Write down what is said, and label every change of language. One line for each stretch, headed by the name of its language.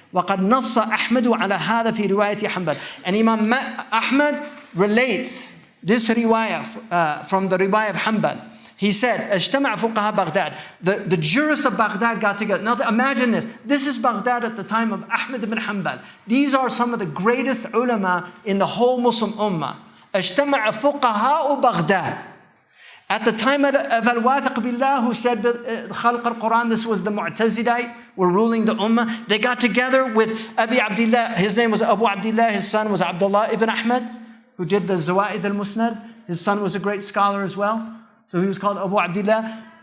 Arabic: وَقَدْ نَصَّ أَحْمَدُ عَلَى هَذَا فِي رِوَايَةِ حَنْبَلٍ
English: And Imam Ahmad relates this riwayah from the riwayah of Hanbal. He said,
Arabic: اجتمع فقهاء
English: Baghdad. The jurists of Baghdad got together. Now imagine this. This is Baghdad at the time of Ahmad ibn Hanbal. These are some of the greatest ulama in the whole Muslim ummah.
Arabic: اجتمع فقهاء Baghdad.
English: At the time of Al-Wathiq Billah, who said Khalq al-Quran, this was the Mu'tazilite, were ruling the ummah. They got together with Abi Abdullah. His name was Abu Abdullah. His son was Abdullah ibn Ahmad, who did the Zawaid al-Musnad. His son was a great scholar as well. So he was called Abu Abdullah.